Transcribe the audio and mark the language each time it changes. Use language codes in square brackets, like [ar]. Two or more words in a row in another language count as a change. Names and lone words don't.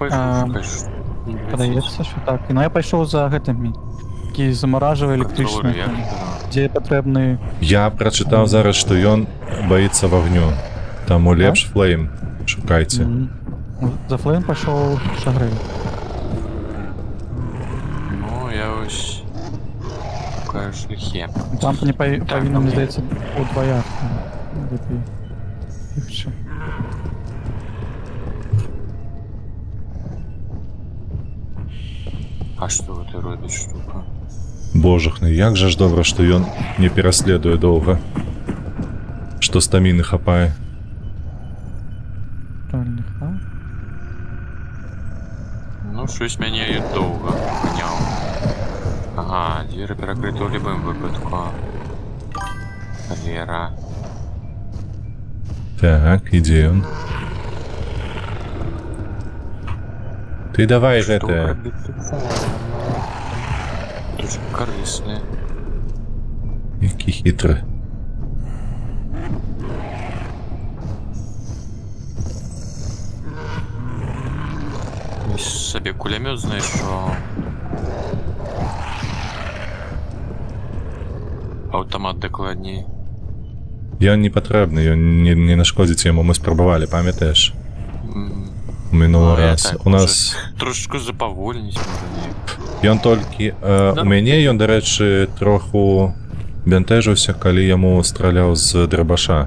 [uk] пайшов шукати. [be] Падаецца, що так. Ну я пайшов за гэтымі. Які замаражвае электрычныя. Дзе патрэбны... Я прачытаў зараз, што ён баіцца вагню. Таму Так? лепш флейм шукайце. За флейм пайшоў шагрэй. [uk] Ну, я ось шукаю шляхи. [be] Там не павінна, мне здаецца, удвояк. Лепей. [ru] Легче. [be] А што гэта робіць штука? Божахны, як жа ж добра, што ён не пераследуе доўга. Што стаміны хапае. [ru] Правильно, а? [be] Ну, щось мяне доўга ганяў. Ага, дзверы перакрыты ў любым выпадку. Вера. Так, ідзе ён. Ты давай гэтае. [uk] Дуже корисне. [be] Які хітры. [uk] Ось собі кулемет знайшов. Автомат докладней. [be] Ён не патрэбны, ён не нашкодзіць яму, мы спрабавалі, памятаеш? Мінулы Ну, я раз. так У нас... Трошечку запавольніць можа. Ён толькі... У мяне ён, дарэчы, троху бянтэжыўся, калі яму страляў з драбаша.